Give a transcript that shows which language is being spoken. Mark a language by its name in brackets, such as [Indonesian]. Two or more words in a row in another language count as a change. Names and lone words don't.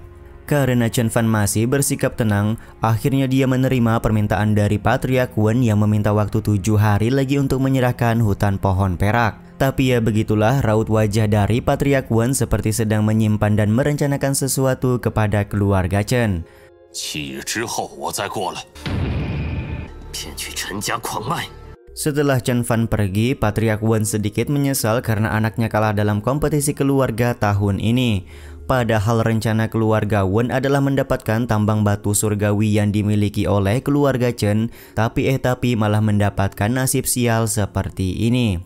[Indonesian] Karena Chen Fan masih bersikap tenang, akhirnya dia menerima permintaan dari Patriark Wen yang meminta waktu 7 hari lagi untuk menyerahkan hutan pohon perak. Tapi ya begitulah, raut wajah dari Patriark Wen seperti sedang menyimpan dan merencanakan sesuatu kepada keluarga Chen. [Chinese] 7 日之后我再过来，骗取陈家矿脉。 [Indonesian] Setelah Chen Fan pergi, Patriark Wen sedikit menyesal karena anaknya kalah dalam kompetisi keluarga tahun ini. Padahal rencana keluarga Wen adalah mendapatkan tambang batu surgawi yang dimiliki oleh keluarga Chen, tapi malah mendapatkan nasib sial seperti ini.